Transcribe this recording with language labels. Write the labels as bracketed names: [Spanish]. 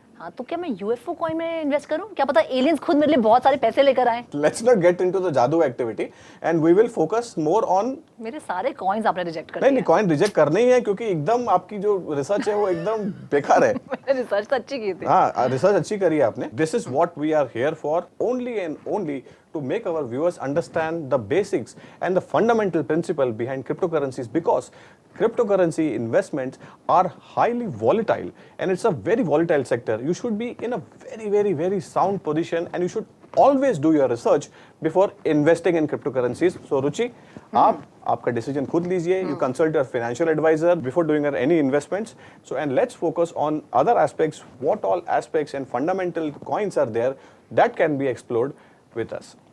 [Hindi] हाँ, तो क्या मैं UFO कॉइन में इन्वेस्ट करूं? क्या पता एलियंस खुद मेरे लिए बहुत सारे पैसे लेकर आए। [English] Let's not get into the जादू activity and we will focus more on. [Hindi] मेरे सारे कॉइन्स आपने रिजेक्ट कर दिए। नहीं, कॉइन रिजेक्ट करने ही है क्योंकि एकदम आपकी जो रिसर्च है वो एकदम बेकार है। मैंने रिसर्च तो अच्छी की थी। हाँ, रिसर्च अच्छी करी है आपने। [English] This is what we are here for, only and only to make our viewers understand the basics and the fundamental principle behind cryptocurrencies, because cryptocurrency investments are highly volatile and it's a very volatile sector. You should be in a very sound position and you should always do your research before investing in cryptocurrencies. [Hindi] So Ruchi, आपका decision खुद लीजिए. [English] You consult your financial advisor before doing any investments. So and let's focus on other aspects, what all aspects and fundamental coins are there that can be explored with us.